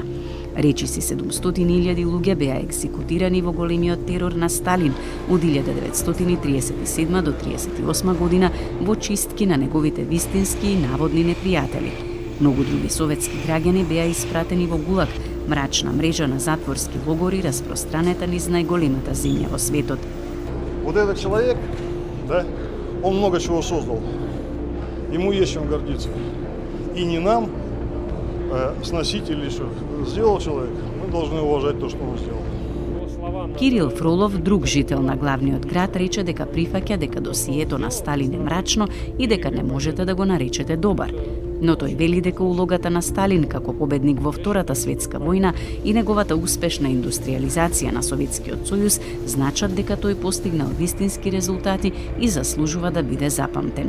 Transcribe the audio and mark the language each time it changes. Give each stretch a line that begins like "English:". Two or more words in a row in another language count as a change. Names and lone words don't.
Macedonian: Речиси 700.000 луѓе беа екзекутирани во големиот терор на Сталин од 1937 до 1938 година во чистки на неговите вистински и наводни непријатели. Многу други советски граѓани беа испратени во ГУЛАГ, мрачна мрежа на затворски логори распространета низ најголемата земја во светот.
Russian: Вот этот человек, да, он много чего создал. Ему есть чем гордиться. И не нам, сносить или что сделал человек, мы должны уважать то, что он сделал.
Macedonian: Кирил Фролов, друг жител на главниот град, рече дека прифаќа дека досието на Сталин е мрачно и дека не можете да го наречете добар. Но тој вели дека улогата на Сталин како победник во Втората светска војна и неговата успешна индустриализација на Советскиот сојуз значат дека тој постигнал вистински резултати и заслужува да биде запамтен.